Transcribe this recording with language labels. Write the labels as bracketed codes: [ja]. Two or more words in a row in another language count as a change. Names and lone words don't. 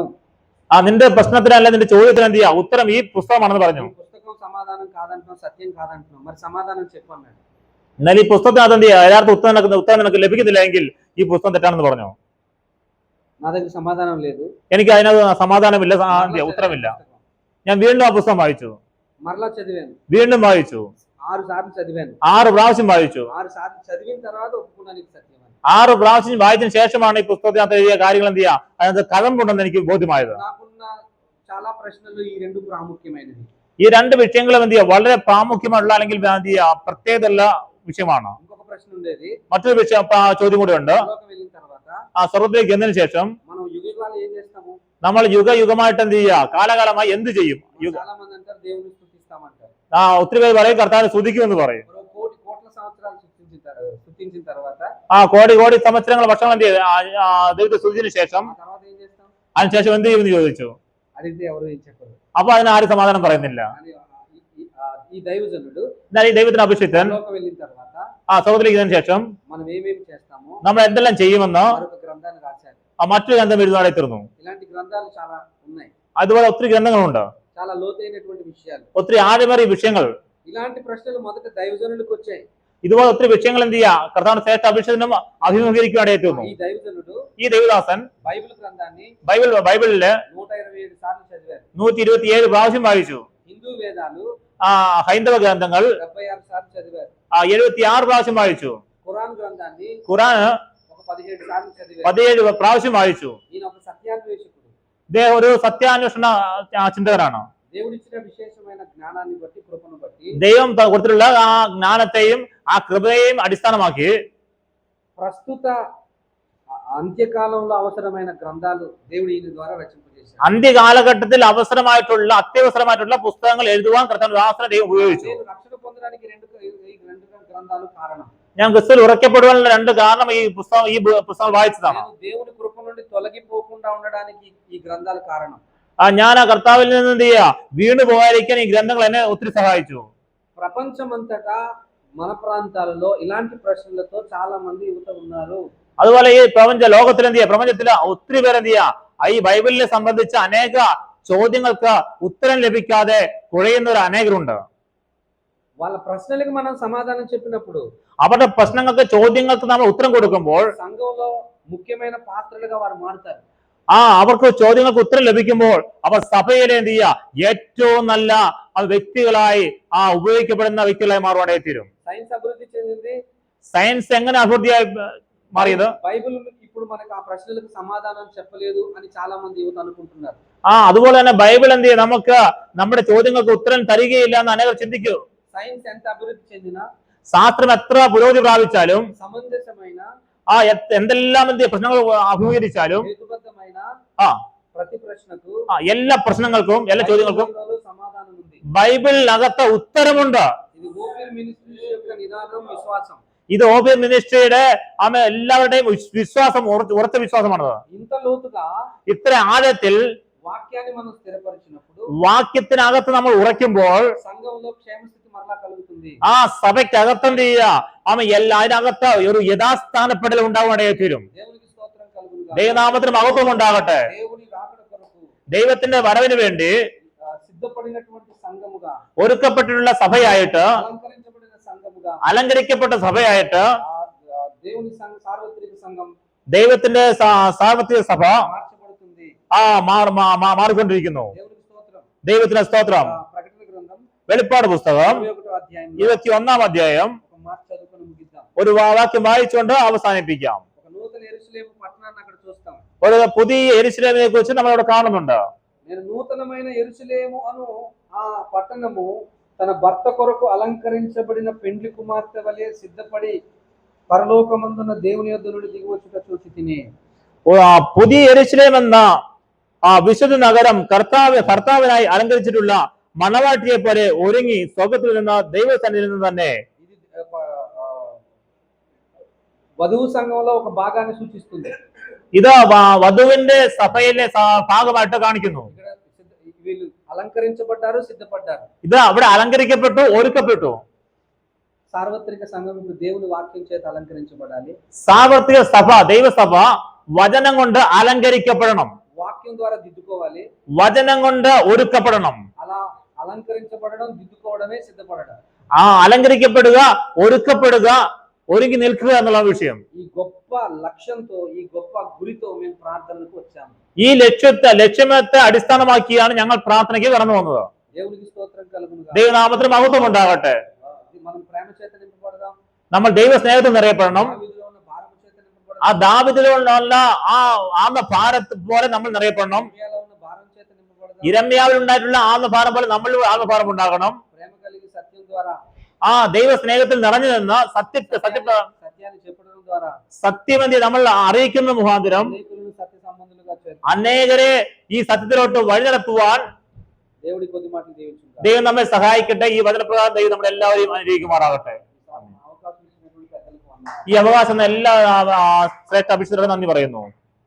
[ml] നിന്റെ പ്രശ്നത്തിനല്ല, നിന്റെ ചോദ്യത്തിന് എന്ത് ചെയ്യുക, ഉത്തരം ഈ പുസ്തകമാണെന്ന് പറഞ്ഞു. [te] పుస్తకం సమాధానం కాదంటున్నావు, సత్యం కాదంటున్నావు, మరి సమాధానం చెప్పు అన్నాడు. [ml] എന്നാൽ ഈ പുസ്തകത്തിനകത്ത് എന്ത് ചെയ്യുക, യഥാർത്ഥ ഉത്തരം നിനക്ക് ലഭിക്കുന്നില്ല എങ്കിൽ ഈ പുസ്തകം തെറ്റാണെന്ന് പറഞ്ഞു. [te] నా దగ్గర సమాధానం లేదు, [ml] എനിക്ക് അതിനകത്ത് సమాధాനമില്ല, ഉത്തരമില്ല. ഞാൻ വീണ്ടും ആ പുസ്തകം വായിച്ചു, [te] మరలా చదివాను, [ml] വീണ്ടും വായിച്ചു, [te] 6 సార్లు చదివాను. [ml] 6 പ്രാവശ്യം വായിച്ചു. [te] 6 సార్లు చదివిన తర్వాత ఒప్పుకున్నాను ఇది సత్యం అని. [ml] 6 പ്രാവശ്യം വായിച്ചതിന് ശേഷമാണ് ഈ പുസ്തകത്തിനകത്ത് എഴുതിയ കാര്യങ്ങൾ എന്ത് ചെയ്യുക, അതിനകത്ത് കഴമ്പുണ്ടെന്ന് എനിക്ക് ബോധ്യമായത്. [te] నాకున్న చాలా ప్రశ్నలు ఈ రెండు ప్రాముఖ్యమైనవి. [ml] ഈ രണ്ട് വിഷയങ്ങളും എന്ത് ചെയ്യുക, വളരെ പ്രാമുഖ്യമുള്ള അല്ലെങ്കിൽ എന്ത് ചെയ്യുക, പ്രത്യേകതയുള്ള വിഷയമാണ്. [te] ఇంకొక ప్రశ్న ఉండేది, [ml] മറ്റൊരു വിഷയം ചോദ്യം കൂടെ ഉണ്ട്. [te] పరలోకం వెళ్ళిన తర్వాత [ml] സ്വർഗ്ഗത്തിലേക്ക് എന്നതിന് ശേഷം [te] మనం యుగాలు ఏం చేస్తాము? [ml] നമ്മൾ యుഗമായിട്ട് എന്ത് ചെയ്യുക, കാലകാലമായി എന്ത് ചെയ്യും? [te] చాలా మంది అంటారు దేవుని స్తుతిస్తామంటారు. [ml] ഒത്തിരി പേര് പറയും కర్తావిని സ്തുതിക്കുമെന്ന് പറയും. [te] కోట్ల సంవత్సరాలు స్తుతించిన తర్వాత [ml] കോടി സംവത്സരങ്ങൾ വർഷങ്ങൾ എന്ത് ചെയ്യും, ദൈവത്തെ സ്തുതിച്ചതിന് ശേഷം [te] ఆ తర్వాత ఏం చేస్తాం? [ml] അതിനുശേഷം എന്ത് ചെയ്യുമെന്ന് ചോദിച്ചു. [te] అడిగితే ఎవరు ఏం చెప్పరు. [ml] അപ്പൊ അതിന് ആരും సమాధాനം പറയുന്നില്ല. [te] కానీ ఈ దైవజనుడు [ml] എന്നാൽ ఈ ദൈവത്തിന് അഭിഷിക്തൻ [te] పరలోకం వెళ్ళిన తర్వాత [ml] സ്വർഗ്ഗത്തിലേക്ക് എന്നതിന് ശേഷം [te] మనం ఏమేమి చేస్తామో [ml] നമ്മൾ എന്തെല്ലാം ചെയ്യുമെന്ന് [te] మరొక గ్రంథాన్ని రాశారు. [ml] മറ്റൊരു ഗ്രന്ഥം എഴുതുവാനായി തീർന്നു. [te] ఇలాంటి గ్రంథాలు చాలా ఉన్నాయి. [ml] അതുപോലെ ഒത്തിരി ഗ്രന്ഥങ്ങളുണ്ട്, [te] చాలా లోతైనటువంటి విషయాలు. [ml] ഒത്തിരി ആഴമേറിയ വിഷയങ്ങൾ. [te] ఇలాంటి ప్రశ్నలు మొదట దైవజనులకు వచ్చాయి. [ml] ഇതുപോലെ ഒത്തിരി വിഷയങ്ങൾ എന്ത് ചെയ്യുക, കർത്താവിന്റെ ശ്രേഷ്ഠ അഭിഷേകനും അഭിമുഖീകരിക്കുവാനായി തീർന്നു. [te] ఈ దైవజనుడు [ml] ഈ ദൈവദാസൻ [te] బైబిల్ గ్రంథాన్ని [ml] ബൈബിളില് [te] 127 సార్లు చదివారు. [ml] 127 പ്രാവശ്യം വായിച്ചു. [te] హిందూ వేదాలు [ml] ഹൈന്ദവ ഗ്രന്ഥങ്ങൾ [te] 76 సార్లు చదివారు. [ml] 76 പ്രാവശ്യം വായിച്ചു. [te] ఖురాన్ గ్రంథాన్ని [ml] ഖുറാൻ [te] ఒక 17 సార్లు చదివారు. [ml] 17 ప్రాവശ്യം വായിച്ചു. [te] ఈయన ఒక సత్యాన్వేషకుడు. [ml] ഇദ്ദേഹം ഒരു സത്യാന്വേഷണ ചിന്തകനാണ്. [te] దేవుడిచ్చిన విశేషమైన జ్ఞానాన్ని బట్టి, కృపను బట్టి [ml] ദൈവം കൊടുത്തിട്ടുള്ള ആ ജ്ഞാനത്തെയും ആ കൃപയെയും അടിസ്ഥാനമാക്കി [te] ప్రస్తుత అంత్యకాలంలో అవసరమైన గ్రంథాలు దేవుడు ఈయన ద్వారా రచింపజేశాడు. [ml] അന്ത്യകാലഘട്ടത്തിൽ അത്യവസരമായിട്ടുള്ള പുസ്തകങ്ങൾ എഴുതുവാൻ കർത്താവിന്റെ ദൈവം ഉപയോഗിച്ചു. [te] రక్షణ పొందడానికి రెండు గ్రంథాలు కారణం. [ml] ഞാൻ ക്രിസ്തുവിൽ ഉറക്കപ്പെടുവാനുള്ള 2 കാരണം ഈ പുസ്തകം വായിച്ചതാണ്. [te] దేవుని కృప నుండి తొలగిపోకుండా ఉండడానికి ఈ గ్రంథాలు కారణం. [ml] ഞാൻ ആ കർത്താവിൽ നിന്ന് എന്ത് ചെയ്യുക, വീണ് പോകാതിരിക്കാൻ ഈ ഗ്രന്ഥങ്ങൾ എന്നെ ഒത്തിരി സഹായിച്ചു. [te] ప్రపంచమంతటా మన ప్రాంతాలలో ఇలాంటి ప్రశ్నలతో చాలా మంది యువత ఉన్నారు. [ml] അതുപോലെ ഈ ലോകത്തിൽ എന്ത് ചെയ്യുക, പ്രപഞ്ചത്തില് ഒത്തിരി പേര് എന്ത് ചെയ്യുക, ഈ ബൈബിളിനെ സംബന്ധിച്ച അനേക ചോദ്യങ്ങൾക്ക് ഉത്തരം ലഭിക്കാതെ കുഴയുന്നവർ അനേകരുണ്ട്. [te] వాళ్ళ ప్రశ్నలకు మనం సమాధానం చెప్పినప్పుడు [ml] അവരുടെ പ്രശ്നങ്ങൾക്ക് ചോദ്യങ്ങൾക്ക് നമ്മൾ ഉത്തരം കൊടുക്കുമ്പോൾ [te] సంఘంలో ముఖ్యమైన పాత్రలుగా వారు మారుతారు. [ml] അവർക്ക് ചോദ്യങ്ങൾക്ക് ഉത്തരം ലഭിക്കുമ്പോൾ അവർ സഭയിലെ എന്ത് ചെയ്യുക ഏറ്റവും നല്ല വ്യക്തികളായി ഉപയോഗിക്കപ്പെടുന്ന വ്യക്തികളായി മാറുവാനായി തീരും. [te] సైన్స్ అభివృద్ధి చెందింది. [ml] സയൻസ് എങ്ങനെ അഭിവൃദ്ധിയായി മാറിയത്? [te] బైబిల్ ఇప్పుడు మనకు ఆ ప్రశ్నలకు సమాధానం చెప్పలేదు అని చాలా మంది యువత అనుకుంటున్నారు. [ml] അതുപോലെ തന്നെ ബൈബിൾ എന്ത് ചെയ്യും നമുക്ക് നമ്മുടെ ചോദ്യങ്ങൾക്ക് ഉത്തരം തരികയില്ല എന്ന് അനേകർ ചിന്തിക്കൂ. [te] సైన్స్ ఎంత అభివృద్ధి చెందినా [ml] ശാസ്ത്രം എത്ര പുരോഗതി പ്രാപിച്ചാലും [te] సమంజసమైన [ml] എന്തെല്ലാം എന്ത് പ്രശ്നങ്ങൾ അഭിമുഖീകരിച്ചാലും [te] హేతుబద్ధమైన ప్రతి ప్రశ్నకు [ml] എല്ലാ പ്രശ്നങ്ങൾക്കും എല്ലാ ചോദ്യങ്ങൾക്കും [te] సమాధానం ఉంది. [ml] ബൈബിളിനകത്ത് ഉത്തരമുണ്ട്. [te] ఇది ఓపెన్ మినిస్ట్రీ యొక్క నిదానం విశ్వాసం. [ml] ഇത് ഓപ്പൺ മിനിസ്ട്രിയുടെ എല്ലാവരുടെയും വിശ്വാസം ഉറച്ച വിശ്വാസമാണ്. [te] ఇంత లోతుగా [ml] ഇത്ര ആഴത്തിൽ [te] వాక్యాన్ని మనం స్థిరపరిచినప్పుడు [ml] വാക്യത്തിനകത്ത് നമ്മൾ ഉറയ്ക്കുമ്പോൾ [te] సంఘంలో క్షేమస్థితి మరలా కలుగుతుంది. [ml] സഭയ്ക്കകത്ത് എന്ത് ചെയ്യുക അതിനകത്ത് ഒരു യഥാസ്ഥാനപ്പെടൽ ഉണ്ടാവാനായി തീരും. [te] దేవునికి స్తోత్రం కలుగును. [ml] ദൈവനാമത്തിന് മഹത്വം ഉണ്ടാകട്ടെ. [te] దేవుని రాకడ కొరకు [ml] ദൈവത്തിന്റെ വരവിന് വേണ്ടി [te] సిద్ధపడినటువంటి సంఘముగా [ml] ഒരുക്കപ്പെട്ടിട്ടുള്ള സഭയായിട്ട് [te] అలంకరించబడిన సంఘముగా [ml] അലങ്കരിക്കപ്പെട്ട സഭയായിട്ട് [te] దేవుని సార్వత్రిక సంఘం [ml] ദൈവത്തിന്റെ സാർവത്രിക സഭ [te] మార్చబడుతుంది. [ml] മാറിക്കൊണ്ടിരിക്കുന്നു. [te] దేవునికి స్తోత్రం. [ml] ദൈവത്തിന്റെ സ്തോത്രം. [te] ప్రకటన గ్రంథం [ml] വെളിപ്പാട് പുസ്തകം [te] 21వ అధ్యాయం [ml] 21-ാം അധ്യായം [te] ఒక మాట చదువుకొని ముగిద్దాం. [ml] ഒരു വാക്യം വായിച്ചുകൊണ്ട് അവസാനിപ്പിക്കാം. [te] ఒక నూతన యెరూషలేము పట్టణాన్ని అక్కడ చూస్తాం. [ml] ഒരു പുതിയ യെരൂശലേമിനെ കുറിച്ച് നമ്മൾ അവിടെ കാണുന്നുണ്ട്. [te] నేను నూతనమైన యెరూషలేము అను ఆ పట్టణము తన భర్త కొరకు అలంకరించబడిన పెండ్లి కుమార్తె వలె సిద్ధపడి పరలోకమందున దేవుని యొద్ద నుండి దిగివచ్చుట చూసి తిని. [ml] പുതിയ യെരൂശലേം എന്ന വിശുദ്ധ നഗരം കർത്താവിനായി അലങ്കരിച്ചിട്ടുള്ള മണവാട്ടിയെ പോലെ ഒരുങ്ങി സ്വർഗ്ഗത്തിൽ നിന്ന് ദൈവസന്നിധിയിൽ നിന്ന് തന്നെ [te] ఇది వధువు సంఘంలో ఒక భాగాన్ని సూచిస్తుంది. [ml] ഇത് വധുവിന്റെ സഭയിലെ ഭാഗമായിട്ട് കാണിക്കുന്നു. [te] వీళ్ళు అలంకరించబడ్డారు, సిద్ధపడ్డారు. [ml] ഇത് അവിടെ అలంకరించപ്പെട്ടു, ഒരുക്കപ്പെട്ടു. [te] సార్వత్రిక సంఘం ఇప్పుడు దేవుని వాక్యం చేత అలంకరించబడాలి. [ml] സാർവത്രിക സഭ ദൈവസഭ വചനം കൊണ്ട് അലങ്കരിക്കപ്പെടണം. [te] వాక్యం ద్వారా దిద్దుకోవాలి. [ml] വചനം കൊണ്ട് ഒരുക്കപ്പെടണം. [te] అలా అలంకరించబడడం, దిద్దుకోవడమే సిద్ధపడడం. [ml] അലങ്കരിക്കപ്പെടുക, ഒരുക്കപ്പെടുക, ഒരുങ്ങി നിൽക്കുക എന്നുള്ള വിഷയം. [te] ఈ గొప్ప లక్ష్యంతో, ఈ గొప్ప గురితో మేము ప్రార్థనకు వచ్చాము. [ml] ഈ ലക്ഷ്യത്തെ അടിസ്ഥാനമാക്കിയാണ് ഞങ്ങൾ പ്രാർത്ഥനയ്ക്ക് കടന്നു വന്നത്. [te] దేవునికి స్తోత్రం కలుగును గాక. [ml] ദൈവനാമത്തിന് മഹത്വം ഉണ്ടാകട്ടെ. [te] మనం ప్రేమ చేత నింపబడదాం. [ml] നമ്മൾ ദൈവ സ്നേഹത്തിൽ നിറയപ്പെടണം. [te] దావీదులో ఉన్న భారము చేత నింపబడదాం. [ml] ദാവീദിലുള്ള ഭാരത്ത് പോലെ നമ്മൾ നിറയപ്പെടണം. [te] ఇర్మియాలో ఉన్న భారం చేత నింపబడదాం. [ml] ഇരമ്യാവിൽ ഉണ്ടായിട്ടുള്ള ഭാരം പോലെ നമ്മൾ ഭാരം ഉണ്ടാകണം. [te] ప్రేమ కలిగి సత్యం ద్వారా, [ml] ദൈവ സ്നേഹത്തിൽ നിറഞ്ഞു നിന്ന് [te] సత్యాన్ని చెప్పడం ద్వారా [ml] സത്യമെന്തി നമ്മൾ അറിയിക്കുന്ന മുഖാന്തരം [te] అనేకులను సత్య సంబంధులుగా చేర్చు. [ml] അനേകരെ ഈ സത്യത്തിലോട്ട് വഴി നടത്തുവാൻ [te] దేవుడి కొద్ది మాటలు దీవించుగాక. [ml] ദൈവം നമ്മെ സഹായിക്കട്ടെ. ഈ വചനപ്രകാരം ദൈവം നമ്മളെല്ലാവരെയും അനുഗ്രഹിക്കുമാറാകട്ടെ. [te] అవకాశం ఇచ్చినటువంటి పెద్దలకు వందనాలు. [ml] ഈ അവകാശം എല്ലാ ശ്രേഷ്ഠ അഭിഷേകത്തിന് നന്ദി പറയുന്നു.